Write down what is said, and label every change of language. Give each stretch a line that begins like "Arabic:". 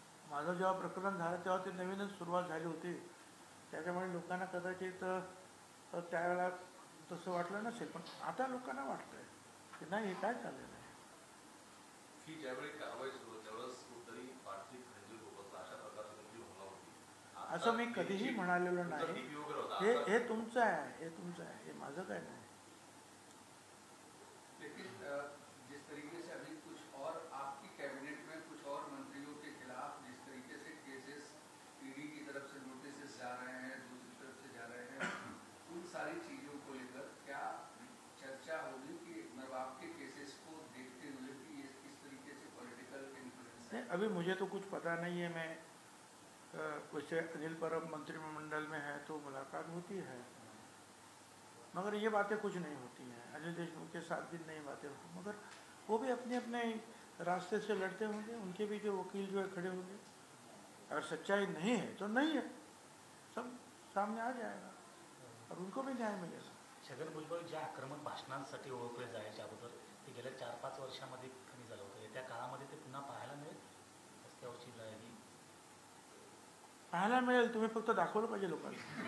Marathi: माझं जेव्हा प्रकरण झालं तेव्हा ते नवीनच सुरुवात झाली होती, त्याच्यामुळे लोकांना कदाचित त्यावेळेला तसं वाटलं नसेल, पण आता लोकांना वाटतंय की नाही हे काय चाललेलं आहे. ही ज्यावेळी कारवाई सुरू त्यावेळेस कुठेतरी आर्थिक खंजीर होत अशा प्रकारची तुमची भावना होती. असं मी कधीही म्हणालेलो नाही. DP वगैरे होता. हे तुमचं आहे, हे तुमचं आहे, हे माझं काय नाही.
Hindi: लेकिन जिस तरीके से अभी कुछ और आपकी कैबिनेट में कुछ और मंत्रियों के खिलाफ जिस तरीके से केसेस ईडी की तरफ से नोटिस जा रहे हैं, दूसरी तरफ से जा रहे हैं, उन सारी चीजों को लेकर क्या चर्चा होगी कि मतलब आपके केसेस को देखते हुए कि ये किस तरीके से पॉलिटिकल इन्फ्लुएंस है? अभी मुझे तो कुछ पता नहीं है. मैं वैसे अनिल परब मंत्रिमंडल में है तो मुलाकात होती है, मगर ये बातें कुछ नहीं होती हैं. अनिल देशमुख के साथ भी नई बातें होती, मगर वो भी अपने अपने रास्ते से लड़ते होंगे. उनके भी जो वकील जो है खड़े होंगे. अगर सच्चाई नहीं है तो नहीं है, सब सामने आ जाएगा और उनको भी न्याय मिलेगा.
Marathi: छगन भुजबळ ज्या आक्रमक भाषणांसाठी ओळखले जायच्या अगोदर ते गेल्या 4-5 वर्षामध्ये कमी झालं होतं. येत्या काळामध्ये ते पुन्हा पाहायला मिळेल रस्त्यावरची लढाई पाहायला मिळेल. तुम्ही फक्त दाखवलं पाहिजे लोकांना.